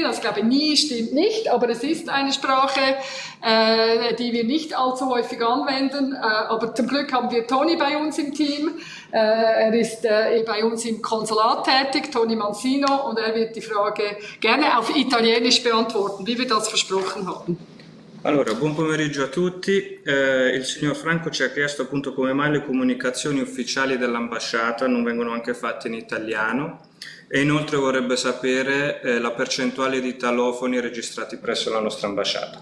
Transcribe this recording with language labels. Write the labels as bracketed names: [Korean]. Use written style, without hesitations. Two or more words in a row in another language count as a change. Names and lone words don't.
[German] Also ich glaube, nie stimmt nicht, aber es ist eine Sprache, die wir nicht allzu häufig anwenden. Aber zum Glück haben wir Toni bei uns im Team. Er ist bei uns im Konsulat tätig, Toni Mancino, und er wird die Frage gerne auf Italienisch beantworten, wie wir das versprochen haben. [Italian] Allora, buon pomeriggio a tutti. Il signor Franco ci ha chiesto appunto come mai le comunicazioni ufficiali dell'ambasciata non vengono anche fatte in italiano e inoltre vorrebbe sapere la percentuale di italofoni registrati presso la nostra ambasciata.